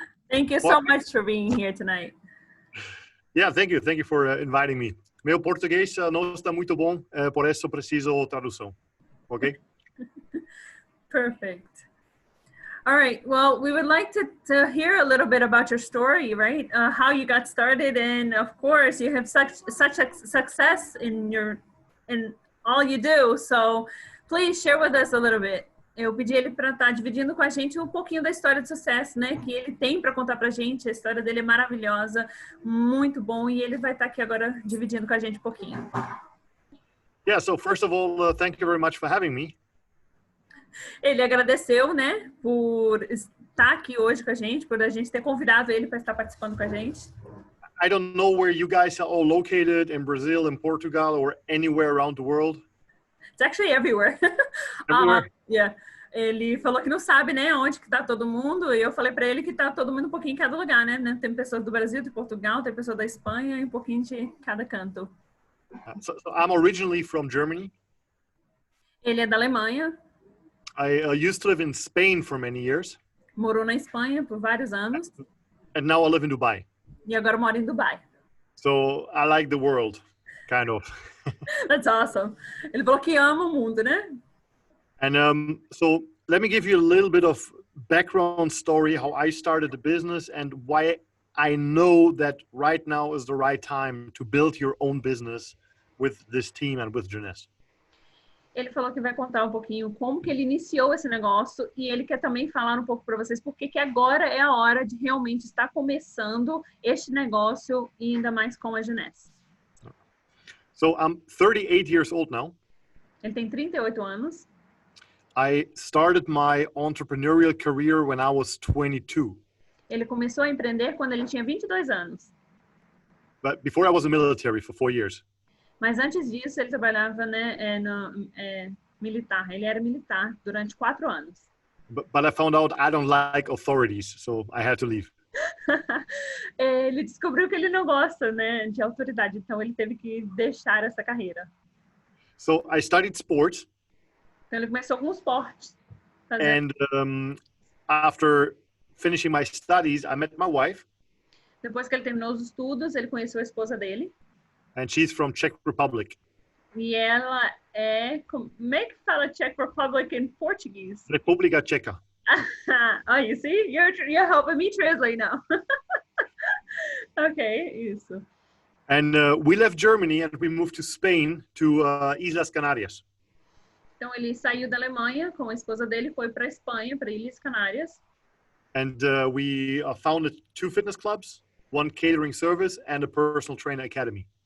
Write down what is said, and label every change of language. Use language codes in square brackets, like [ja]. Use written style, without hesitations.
[en] Thank you so much for being here tonight. Yeah, thank you. Thank you for inviting me. [pt] Meu português não está muito bom, por isso preciso tradução. [en] Okay? Perfect. All right. Well, we would like to hear a little bit about your story, right? How you got started, and of course, you have such a success in all you do. So, please share with us a little bit. [pt] Eu pedi ele para estar dividindo com a gente um pouquinho da história de sucesso, né? Que ele tem para contar para a gente. A história dele é maravilhosa, muito bom, e ele vai estar aqui agora dividindo com a gente um pouquinho. [en] Yeah. So first of all, thank you very much for having me. [pt] Ele agradeceu, né, por estar aqui hoje com a gente, por a gente ter convidado ele para estar participando com a gente. [en] I don't know where you guys are all located, in Brazil, in Portugal, or anywhere around the world. It's actually everywhere. Everywhere? Yeah. [pt] Ele falou que não sabe, né, onde que tá todo mundo, e eu falei para ele que tá todo mundo um pouquinho em cada lugar, né? Tem pessoas do Brasil, de Portugal, tem pessoas da Espanha, e um pouquinho de cada canto. [en] So I'm originally from Germany. [pt] Ele é da Alemanha. [en] I used to live in Spain for many years. [pt] Morou na Espanha por vários anos. [en] And now I live in Dubai. [pt] E agora mora em Dubai. [en] So I like the world, kind of. That's awesome. [pt] Ele falou que ama o mundo, né? [en] And so let me give you a little bit of background story, how I started the business and why I know that right now is the right time to build your own business with this team and with Jeunesse. [pt] Ele falou que vai contar um pouquinho como que ele iniciou esse negócio e ele quer também falar um pouco para vocês porque que agora é a hora de realmente estar começando este negócio e ainda mais com a Jeunesse. [en] So I'm 38 years old now. [pt] Ele tem 38 anos. [en] I started my entrepreneurial career when I was 22. [pt] Ele começou a empreender quando ele tinha 22 anos. [en] But before I was in the military for 4 years. [pt] Mas antes disso, ele trabalhava, né, militar. Ele era militar durante 4 anos. [en] But I found out I don't like authorities, so I had to leave. [pt] Ele descobriu que ele não gosta, né, de autoridade, então ele teve que deixar essa carreira. [en] So I studied sports. [pt] Então ele começou com esportes. [en] And after finishing my studies, I met my wife. [pt] Depois que ele terminou os estudos, ele conheceu a esposa dele. [en] And she's from Czech Republic. [pt] E ela é... Como é que fala Czech Republic [en] in Portuguese? [pt] República Checa. [en] Oh, you see? You're helping me translate now. [pt] Okay, isso. [en] And we left Germany and we moved to Spain, to Islas Canarias. [pt] Então ele saiu da Alemanha com a esposa dele, foi para a Espanha, para Ilhas Canárias. [en] And we founded 2 fitness clubs, 1 catering service, and a personal trainer academy.